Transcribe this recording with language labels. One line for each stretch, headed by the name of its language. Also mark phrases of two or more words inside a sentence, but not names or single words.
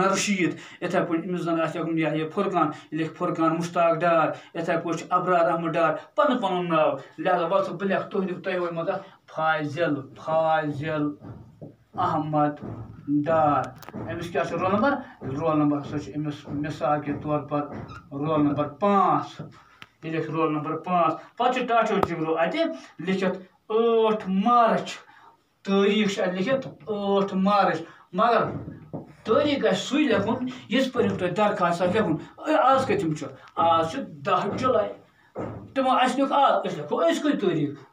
Kashmiri: رشیٖد یِتھَے پٲٹھۍ أمِس زَن آسہِ لیکھُن یہِ فرقان یہِ لیکھِ فرقان مشتاق ڈار یِتھَے پٲٹھۍ چھُ ابرار احمد ڈار پَنُن ناو لہذا وَلسا بہٕ لیکھٕ تۄہہِ منٛز اَتھ فاضل احمد ڈار أمِس کیٛاہ چھُ
English: roll number
Kashmiri: ہسا چھُ أمِس
Urdu: مِثال کے طور پر
English: roll number
Kashmiri: 5 یہِ لیکھِ
English: roll number
Kashmiri: 5 پتہٕ چھُ ٹاٹھیو جِگرو اَتہِ لیکھِتھ 8 مارٕچ تٲریٖخ چھُ اَتہِ لیکھِتھ 8 مارٕچ مگر تٲریٖخ گژھِ سُے لیکھُن یِژ پٲرۍ تۄہہِ درخاست آسہِ لیکھُن آز کٔژِم چھُ آز چھُ 10 جُلاے تِمو اَسہِ لیوٚکھ آز أسۍ لیکھو أزکُے تٲریٖخ